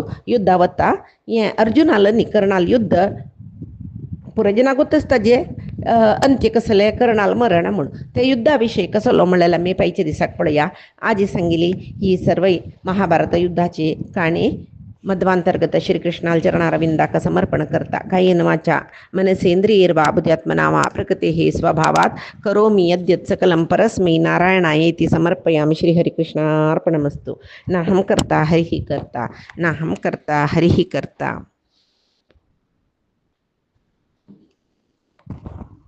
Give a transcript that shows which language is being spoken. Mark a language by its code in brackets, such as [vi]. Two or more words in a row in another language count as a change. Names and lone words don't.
[kok] युद्धा वता हें अर्जुनाल न्ही कर्णाल युद्ध पुरजनागूतच ताजे अंत्य कसलें कर्णाल मरण म्हणून ते युद्धा विशयी कसलो म्हणलें आमी पायच्या दिसाक पळया आजी सांगिल्ली ही सर्व महाभारत युद्धाची काणी मध्वांतर्गत श्रीकृष्णाल चरणारविंदाक समर्पण करता [sa] कायेन वाचा मनसेंद्रियैर्वा बुद्ध्यात्मना वा प्रकृतेः स्वभावात् करोमि यद्यत् सकलं परस्मै नारायणायेति समर्पयामि श्रीहरिकृष्णार्पणमस्तु नाहं कर्ता हरिः कर्ता [kok] नाहं कर्ता हरिः कर्ता.